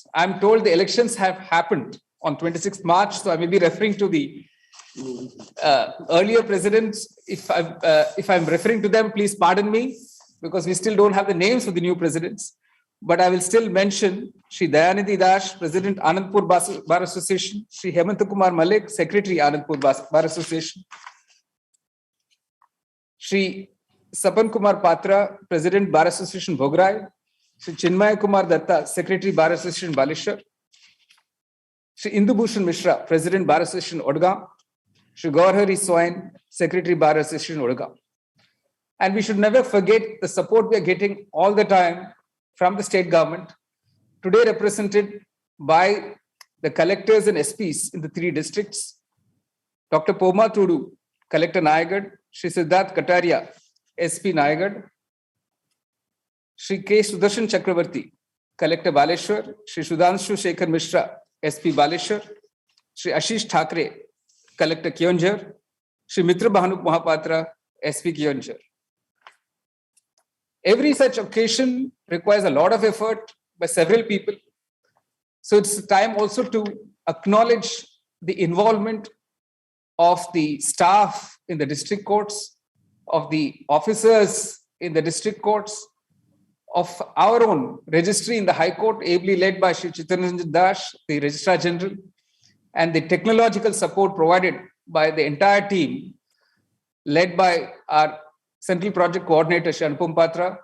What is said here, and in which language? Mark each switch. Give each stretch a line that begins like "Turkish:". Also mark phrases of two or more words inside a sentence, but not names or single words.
English: I'm told the elections have happened on 26th March, so I may be referring to the earlier presidents. If I'm referring to them, please pardon me, because we still don't have the names of the new presidents. But I will still mention Shri Dayanidhi Dash, President Anandpur Bar Association, Shri Hemant Kumar Malik, Secretary Anandpur Bar Association, Shri Sapan Kumar Patra, President Bar Association Bhograi, Shri Chinmay Kumar Datta, Secretary Bar Association Balasore, Shri Indu Bhushan Mishra, President Bar Association Odagaon, Shri Gaurhari Swain, Secretary Bar Association Odagaon. And we should never forget the support we are getting all the time from the state government, today represented by the collectors and SPs in the 3 districts, Dr. Poma Tudu, Collector Nayagarh, Shri Siddharth Kataria, SP Nayagarh, Shri K. Sudarshan Chakravarti, Collector Baleshwar, Shri Sudhanshu Shekhar Mishra, SP Baleshwar, Shri Ashish Thakre, Collector Keonjhar, Shri Mitra Bhanu Mahapatra, SP Keonjhar. Every such occasion requires a lot of effort by several people. So it's time also to acknowledge the involvement of the staff in the district courts, of the officers in the district courts, of our own registry in the High Court, ably led by Shri Chittaranjan Das, the Registrar General, and the technological support provided by the entire team, led by our Central Project Coordinator, Shri Anupam Patra.